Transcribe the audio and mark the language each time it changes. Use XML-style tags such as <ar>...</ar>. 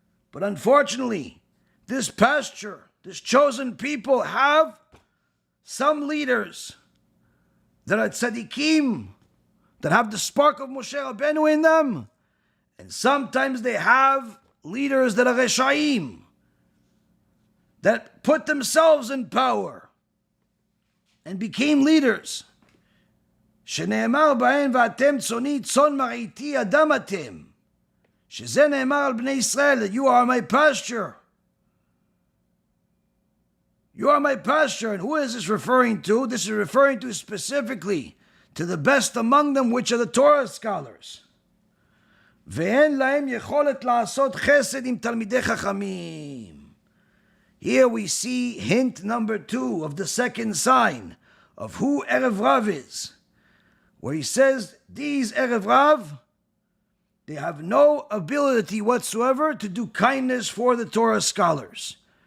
<en>But unfortunately, this pasture, this chosen people have some leaders that are tzaddikim, that have the spark of Moshe Rabbeinu in them. And sometimes they have leaders that are reshaim, that put themselves in power and became leaders.</en> <he>שנאמר בהן ואתם צאני צאן מרעיתי אדם אתם. שזה נאמר על בני ישראל,</he> <en>that you are my pasture. You are my pasture. And who is this referring to? This is referring to specifically to the best among them, which are the Torah scholars.</en> <he>ואין להם יכולת לעשות חסד עם תלמידי חכמים.</he> <en>Here we see hint number 2 of the second sign of who Erev Rav is, where he says these Erev Rav, they have no ability whatsoever to do kindness for the Torah scholars.</en>